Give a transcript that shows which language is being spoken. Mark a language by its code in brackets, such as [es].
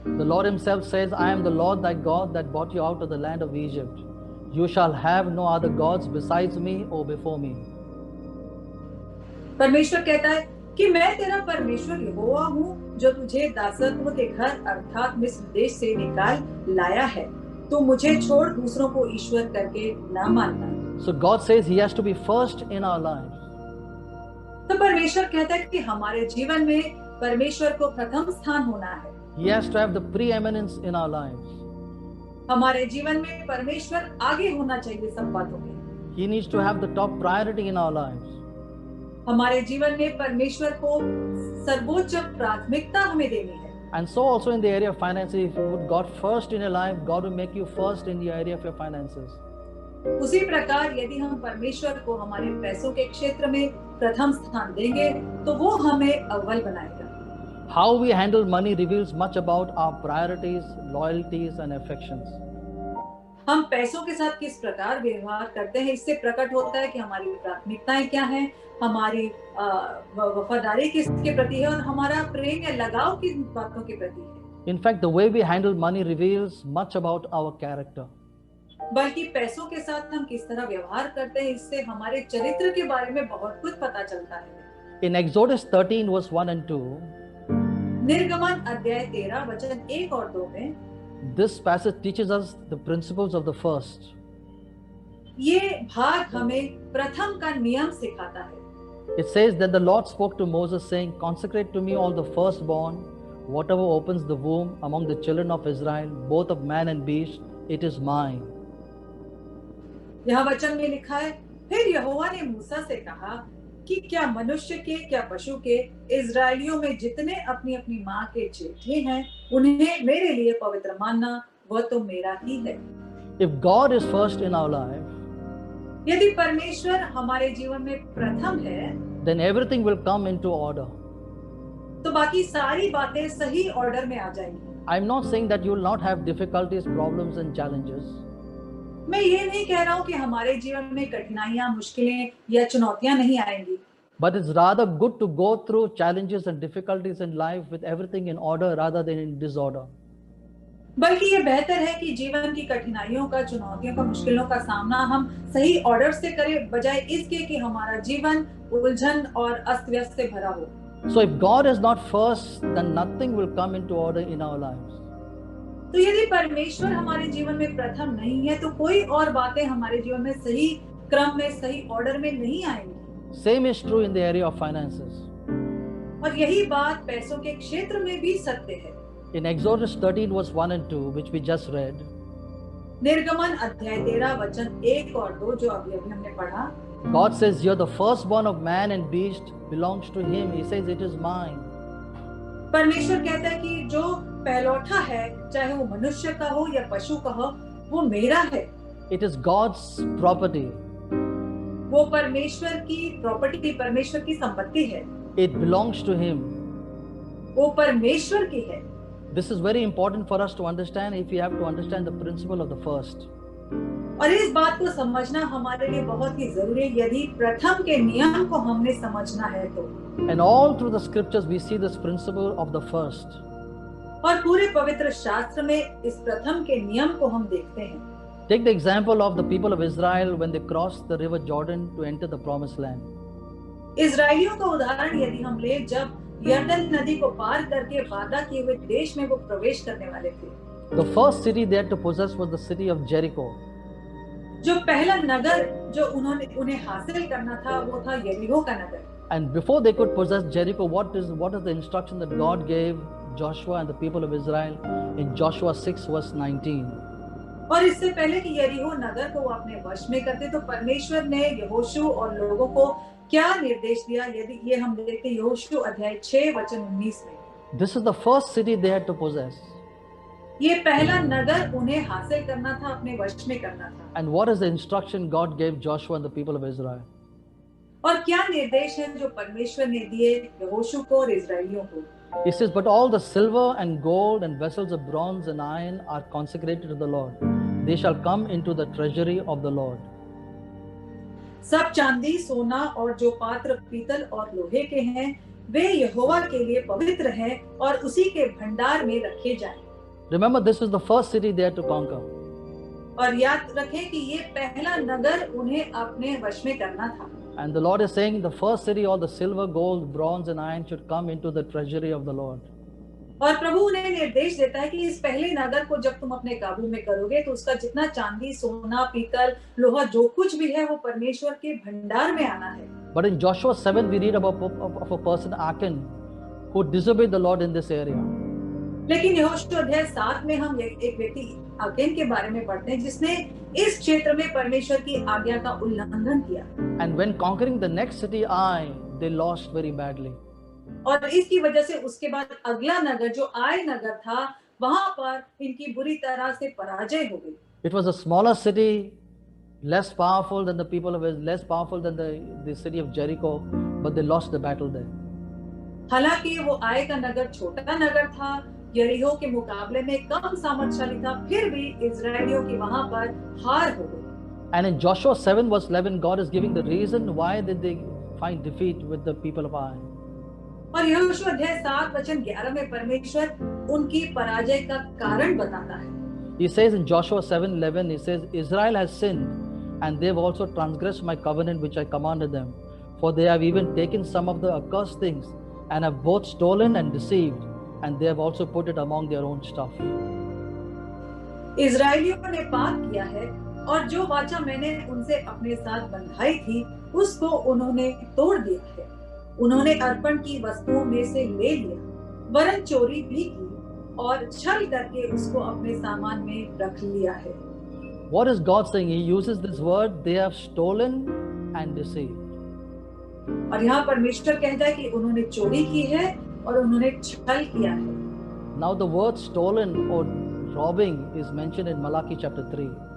[en] the Lord himself says, I am the Lord thy God that brought you out of the land of Egypt. You shall have no other gods besides me or before me. [hi] परमेश्वर कहता है कि मैं तेरा परमेश्वर यहोवा हूँ जो तुझे दासत्व के घर अर्थात मिस्र देश से निकाल लाया है। तो मुझे छोड़ दूसरों को ईश्वर करके न मानना। [en] So God says he has to be first in our lives. [hi] तो परमेश्वर कहता है कि हमारे जीवन में परमेश्वर को प्रथम स्थान होना है। [en] He has to have the preeminence in our lives. [hi] हमारे जीवन में परमेश्वर आगे होना चाहिए सब बातों में। [en] He needs to have the top priority in our lives. [hi] हमारे जीवन में परमेश्वर को सर्वोच्च प्राथमिकता हमें देनी है। [en] And so also in the area of finances, if you put God first in your life, God will make you first in the area of your finances. [hi] उसी प्रकार यदि हम परमेश्वर को हमारे पैसों के क्षेत्र में प्रथम स्थान देंगे तो वो हमें अव्वल बनाएगा। [en] How we handle money reveals much about our priorities, loyalties and affections. [hi] हम पैसों के साथ किस प्रकार व्यवहार करते हैं इससे प्रकट होता है कि हमारी प्राथमिकताएं क्या हैं, हमारी वफादारी किसके प्रति है और हमारा प्रेम या लगाव किन बातों के प्रति है। [en] In fact, the way we handle money reveals much about our character. [hi] बल्कि पैसों के साथ हम किस तरह व्यवहार करते हैं इससे हमारे चरित्र के बारे में बहुत कुछ पता चलता है। [en] In Exodus 13 verse 1 and 2, [hi] निर्गमन अध्याय 13 वचन 1 और 2 में [en] this passage teaches us the principles of the first. [hi] ये भाग हमें प्रथम का नियम सिखाता है। [en] It says that the Lord spoke to Moses saying, consecrate to me all the firstborn, whatever opens the womb among the children of Israel, both of man and beast, it is mine. [hi] यह वचन में लिखा है, फिर यहोवा ने मूसा से कहा कि क्या मनुष्य के क्या पशु के इजरायलियों में जितने अपनी अपनी माँ के जेठे हैं उन्हें मेरे लिए पवित्र मानना, वह तो मेरा ही है। [en] If God is first in our life, [hi] यदि परमेश्वर हमारे जीवन में प्रथम है [en] then everything will come into order. [hi] तो बाकी सारी बातें सही ऑर्डर में आ जाएंगी। [en] I'm not saying that you will not have difficulties, problems and challenges. [hi] मैं ये नहीं कह रहा हूँ कि हमारे जीवन में कठिनाइयां, मुश्किलें या चुनौतियां नहीं आएंगी, [en] but it's rather good to go through challenges and difficulties in life with everything in order rather than in disorder. [hi] बल्कि ये बेहतर है कि जीवन की कठिनाइयों का, चुनौतियों का, मुश्किलों का सामना हम सही ऑर्डर से करें, बजाय इसके कि हमारा जीवन उलझन और अस्त व्यस्त से भरा हो। [en] So if God is not first, then nothing will come into order in our lives. [hi] तो यदि परमेश्वर हमारे जीवन में प्रथम नहीं है, तो कोई और बातें हमारे जीवन में सही क्रम में, सही ऑर्डर में नहीं आएंगी। [en] Same is true in the area of finances. [hi] और यही बात पैसों के क्षेत्र में भी सत्य है। [en] In Exodus 13 verse 1 and 2, which we just read, [hi] निर्गमन अध्याय 13 वचन 1 और 2 जो अभी हमने पढ़ा, [en] God says, "You're the firstborn of man and beast belongs to Him." He says, "It is mine." [hi] परमेश्वर कहता है कि जो पहलौठा है, चाहे वो मनुष्य का हो या पशु का हो, वो मेरा है। [en] It is God's property. [hi] वो परमेश्वर की प्रॉपर्टी, परमेश्वर की संपत्ति है। [en] It belongs to Him. [hi] वो परमेश्वर की है। [en] This is very important for us to understand if we have to understand the principle of the first. [hi] और इस बात को समझना हमारे लिए बहुत ही जरूरी है, यदि प्रथम के नियम को हमने समझना है तो। [en] And all through the scriptures we see this principle of the first. [hi] और पूरे पवित्र शास्त्र में इस प्रथम के नियम को हम देखते हैं। [en] Take the example of the people of Israel when they crossed the river Jordan to enter the promised land. [hi] इजरायलियों का उदाहरण यदि हम ले, जब यरदन नदी को पार करके वादा किए हुए देश में वो प्रवेश करने वाले थे, [en] The first city they had to possess was the city of Jericho. [hi] जो पहला नगर जो उन्हें हासिल करना था वो था यरीहो का नगर। [en] And before they could possess Jericho, what is the instruction that God gave Joshua and the people of Israel in Joshua 6 verse 19? [hi] और इससे पहले कि यरीहो नगर को वो अपने वश में करते, तो परमेश्वर ने यहोशू और लोगों को क्या निर्देश दिया, यदि ये हम देखते हैं यहोशू अध्याय 6 वचन 19 में। [en] This is the first city they had to possess. [hi] ये पहला नगर उन्हें हासिल करना था, अपने वश में करना था। [en] And what is the instruction God gave Joshua and the people of Israel? [hi] और क्या निर्देश है जो परमेश्वर ने दिए यहोशू को और इजरायलियों को? [en] He says, "But all the silver and gold and vessels of bronze and iron are consecrated to the Lord. They shall come into the treasury of the Lord." [hi] सब चांदी, सोना और जो पात्र पीतल और लोहे के हैं, वे यहोवा के लिए पवित्र हैं और उसी के भंडार में रखे जाएं। [en] Remember, this is the first city they had to conquer. [hi] और याद रखें कि ये पहला नगर उन्हें अपने वश में करना था। [en] And the Lord is saying, the first city, all the silver, gold, bronze and iron should come into the treasury of the Lord. [hi] और प्रभु उन्हें निर्देश देता है कि इस पहले नगर को जब तुम अपने काबू में करोगे, तो उसका जितना चांदी, सोना, पीतल, लोहा जो कुछ भी है, वो परमेश्वर के भंडार में आना है। [en] But in Joshua 7 we read about of a person, Achan, who disobeyed the Lord in this area. [hi] लेकिन यहोशू अध्याय 7 में हम एक व्यक्ति आकेन के बारे में पढ़ते हैं, जिसने इस क्षेत्र में परमेश्वर की आज्ञा का उल्लंघन किया। [en] And when conquering the next city, Ai, they lost very badly. [hi] और इसकी वजह से उसके बाद अगला नगर जो आय नगर था, वहां पर इनकी बुरी तरह से पराजय हो गई। [en] It was a smaller city, less powerful than the people of less powerful than the city of Jericho, but they lost the battle there. [hi] हालांकि वो आय का नगर छोटा नगर था, यरीहो के मुकाबले में कम सामर्थ्यशाली था, फिर भी इजरायलियों की वहां पर हार हो गई। [en] And in Joshua 7 verse 11, God is giving the reason why did they find defeat with the people of Ai. [hi] और यहोशू अध्याय 7 वचन 11 में परमेश्वर उनकी पराजय का कारण बताता है। [en] He says in Joshua 7:11, he says, Israel has sinned, and they have also transgressed my covenant which I commanded them. For they have even taken some of the accursed things, and have both stolen and deceived, and they have also put it among their own stuff. [hi] इजरायलियों ने पाप किया है, और जो वाचा मैंने उनसे अपने साथ बंधाई थी, उसको उन्होंने तोड़ दिया है। उन्होंने अर्पण की वस्तुओं में से ले लिया, वरन चोरी भी की और छल करके उसको अपने सामान में रख लिया है। [en] What is God saying? He uses this word, they have stolen and deceived. [hi] और यहाँ परमेश्वर कहता है कि उन्होंने चोरी की है और उन्होंने छल किया है। [en] Now the word stolen or robbing is mentioned in Malachi chapter 3.